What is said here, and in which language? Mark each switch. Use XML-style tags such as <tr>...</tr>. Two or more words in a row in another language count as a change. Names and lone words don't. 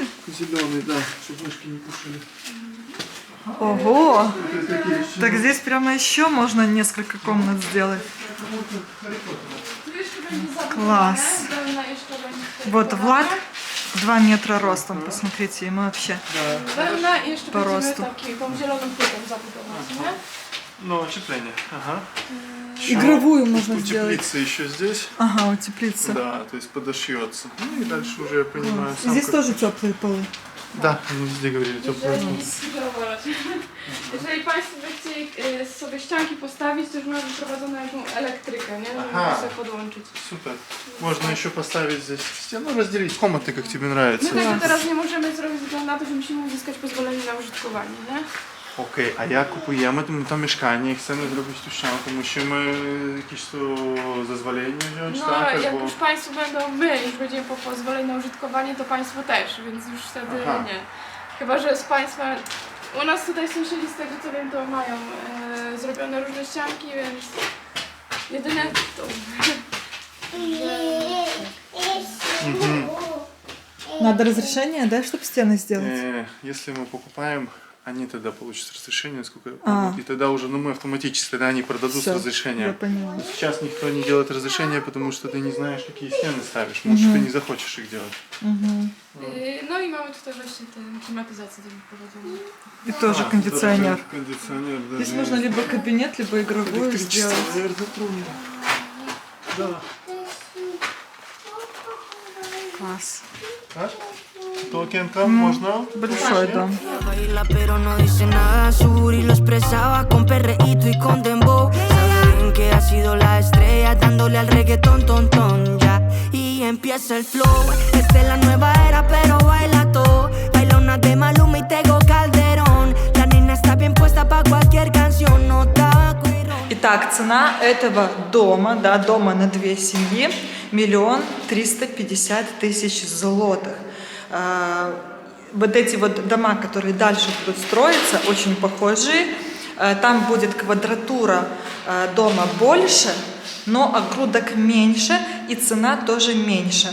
<ru>зеленый, да, чтобы мышки не кушали. Ого! Так здесь прямо еще можно несколько комнат сделать. Класс. Вот Влад 2 метра ростом, посмотрите, ему вообще.</ru> <pl>wełna i jeszcze Po będziemy prostu. taką zieloną płytą zabudować, nie?</pl> <ru>Ну, утепление, ага. Игровую можно сделать. Утеплится еще здесь. Ага, утеплиться. Да, то есть подошьется. Ну и дальше уже я понимаю И сам. здесь как- тоже теплые полы. Да, они везде говорили теплые.</ru> <pl>Jeżeli Państwo by chcieli sobie ścianki postawić, to już mamy wyprowadzoną jakąś elektrykę, nie? Żeby Aha. sobie podłączyć.</pl> <ru>Супер. Можно еще поставить здесь стену, разделить комнаты, как тебе</ru> <pl>My</pl> <ru>нравится.</ru> <pl>tego teraz nie możemy zrobić, względu na to, że musimy uzyskać pozwolenie na użytkowanie, nie?</pl> <uk>Окей, а як купуємо то мешкання, і</uk> <pl>chcemy zrobić tu ściankę, musimy jakieś tu zezwolenie wziąć, No, tak? jak Albo... już Państwo będą, my już będziemy po pozwoleniu na użytkowanie, to Państwo też, więc już wtedy Aha. nie. Chyba, że z Państwa, u nas tutaj sąsiedzi z tego co wiem, to mają zrobione różne ścianki, więc jedyne to...</pl> <ru>Надо разрешение, да, чтобы стены сделать? Если мы покупаем, они тогда получат разрешение, насколько я А. помню. И тогда уже, ну мы автоматически, тогда они продадут Всё, с разрешения. я поняла. Но сейчас никто не делает разрешения, потому что ты не знаешь, какие стены ставишь. Может, ты не захочешь их делать.</ru> <pl>No i mamy tutaj właśnie tę klimatyzację do wyprowadzenia.</pl> <ru>И тоже кондиционер. Кондиционер, да. Здесь можно либо кабинет, либо игровую сделать. Да. Класс. Так? Толкенка можно? Большой дом.</ru> <es>Baila pero no dice nada, su booty lo expresaba con perreíto y con dembow. Sabe bien que ha sido la estrella dándole al reggaetón, ton, ton, ya. Y empieza el flow, esta es la nueva era pero baila todo. Baila una de Maluma y Tego Calderón. La nena está bien puesta pa' cualquier canción, no tabaco y ron.</es> <ru>Итак, цена этого дома, да, дома на 2 семьи, 1 350 000 злотых. Вот эти вот дома, которые дальше будут строиться, очень похожие. Там будет квадратура дома больше, но огрудок меньше и цена тоже меньше.</ru>